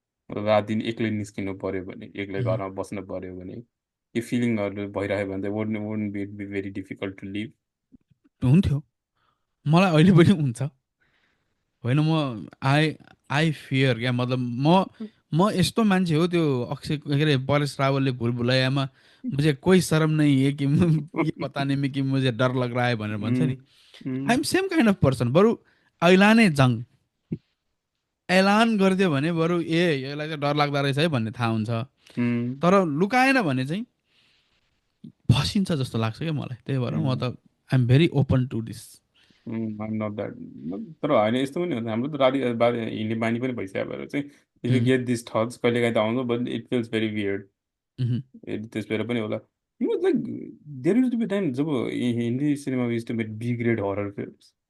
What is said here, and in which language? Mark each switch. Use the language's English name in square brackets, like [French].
[Nepali] रात दिन एक्लै निस्किनु पर्यो भने, एक्लै उहुँ। घरमा बस्नु पर्यो भने, यो फिलिङहरू भइरह्यो भने चाहिँ [English] Wouldn't be be very difficult to live? [Nepali] हुन्थ्यो, मलाई अहिले पनि हुन्छ। होइन म [English] I I fear [Nepali] क्या, मतलब म यस्तो मान्छे हो त्यो अक्षय के अरे परेश रावलले भुल भुलैयामा [Hindi] मुझे कोही शरम नहीं है कि ये बताने में कि मुझे डर लग रहा है [Nepali] भनेर भन्छ नि। [English] I am same kind of person. [Nepali] बरु ऐलानै जङ ऐलान गरिदियो भने बरु ए यसलाई चाहिँ डर लाग्दो रहेछ है भन्ने थाहा हुन्छ। तर लुकाएन भने चाहिँ फसिन्छ जस्तो लाग्छ क्या मलाई, त्यही भएर म त [English] I'm very open to this. I'm not that. [Nepali] तर होइन, यस्तो पनि हुन्छ हाम्रो त राति बाहिर हिँड्ने बानी पनि भइसक्यो भएर चाहिँ [English] if you get this thoughts [Nepali] कहिले काहीँ त आउँछ, [English] But it feels very weird. [Nepali] त्यस भएर पनि होला। [English] You like there used to be time जब Hindi cinema used to make B grade horror films.